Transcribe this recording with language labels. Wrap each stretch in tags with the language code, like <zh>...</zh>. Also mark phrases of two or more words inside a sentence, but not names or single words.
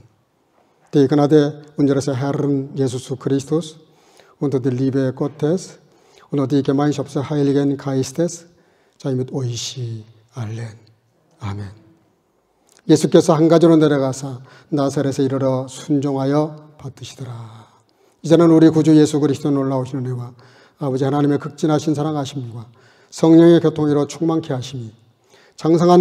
<de>Die Gnade unseres Herrn Jesus Christus und die Liebe Gottes und die Gemeinschaft des Heiligen Geistes sei mit euch allen.</de> <ko>아멘. 예수께서 한 가지로 내려가사 나사렛에 이르러 순종하여 받으시더라. 이제는 우리 구주 예수 그리스도 놀라우신 은혜와 아버지 하나님의 극진하신 사랑하심과 성령의 교통으로 충만케 하심이 장성한</ko>